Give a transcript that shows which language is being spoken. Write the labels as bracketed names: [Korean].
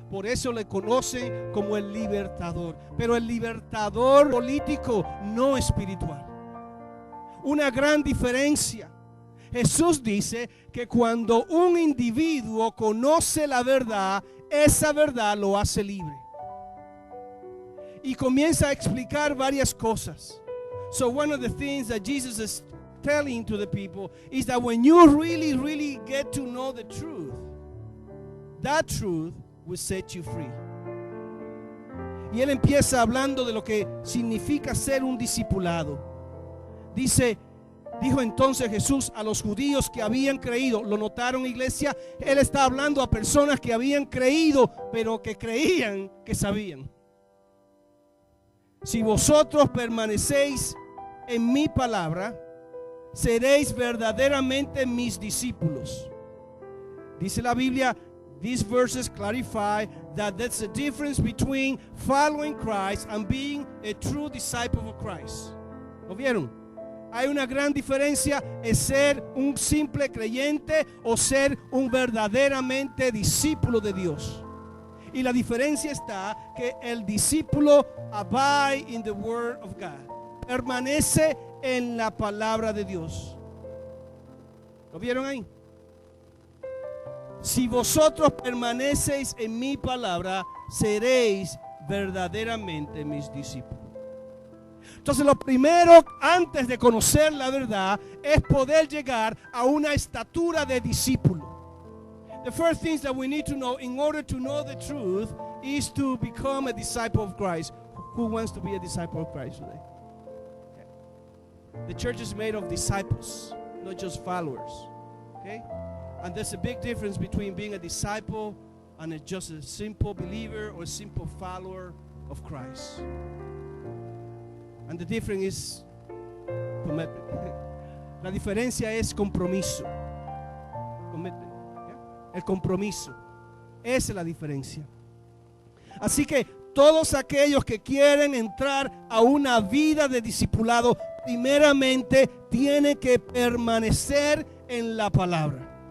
[Spanish] Por eso le conocen como el libertador. Pero el libertador político, no espiritual. Una gran diferencia. Jesús dice que cuando un individuo conoce la verdad, esa verdad lo hace libre. Y comienza a explicar varias cosas. [English] So one of the things that Jesus is telling to the people is that when you really get to know the truth, that truth will set you free. [Spanish] Y él empieza hablando de lo que significa ser un discipulado. Dijo entonces Jesús a los judíos que habían creído. ¿Lo notaron, iglesia? Él está hablando a personas que habían creído, pero que creían que sabían. Si vosotros permanecéis en mi palabra, seréis verdaderamente mis discípulos. [English] Dice la Biblia, these verses clarify that there's a difference between following Christ and being a true disciple of Christ. [Spanish] ¿Lo vieron? Hay una gran diferencia en ser un simple creyente o ser un verdaderamente discípulo de Dios. Y la diferencia está que el discípulo abide in the word of God. Permanece en la palabra de Dios. ¿Lo vieron ahí? Si vosotros permanecéis en mi palabra, seréis verdaderamente mis discípulos. Entonces lo primero antes de conocer la verdad es poder llegar a una estatura de discípulo. [English] The first things that we need to know in order to know the truth is to become a disciple of Christ. Who wants to be a disciple of Christ today? Okay. The church is made of disciples, not just followers. Okay? And there's a big difference between being a disciple and just a simple believer or a simple follower of Christ. And the difference is commitment. [Spanish] La diferencia es compromiso. Commitment. El compromiso. Esa es la diferencia. Así que todos aquellos que quieren entrar a una vida de discipulado, primeramente tienen que permanecer en la palabra.